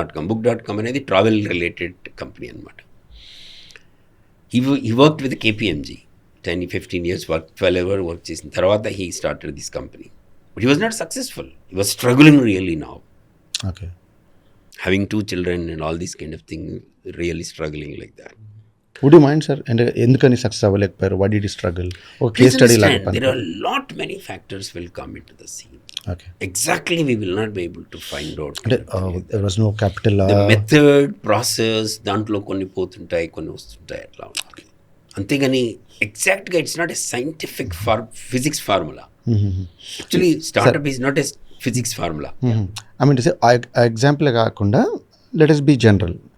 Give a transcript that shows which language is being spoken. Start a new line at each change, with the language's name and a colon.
Telugu: book.com అనేది travel related company అనమాట.
English: He worked with KPMG 10-15 years, 12 years work
Telugu: చేసిన తర్వాత
English: he started this company. But he was not successful. He was struggling really now. Okay. Having 2 children and all these kind of things, really struggling like that. Would you mind, sir?
Telugu: And ఎందుకని success అవ్వలేకపోయారు?
English: Why did you struggle?
Telugu: ఒక case study లాగా.
English: There are many factors will come into the scene. Okay. Exactly, we will not be able to find out. There was no capital. The method, process,
Telugu: దాంట్లో కొన్ని పోతుంటాయి, కొన్ని వస్తుంటాయి, అట్లా ఉంటుంది.
English: అంతేగాని ఎగ్జాక్ట్గా it's not a scientific physics formula. Actually startup is not a physics formula. I mean example కాకుండా let us be general.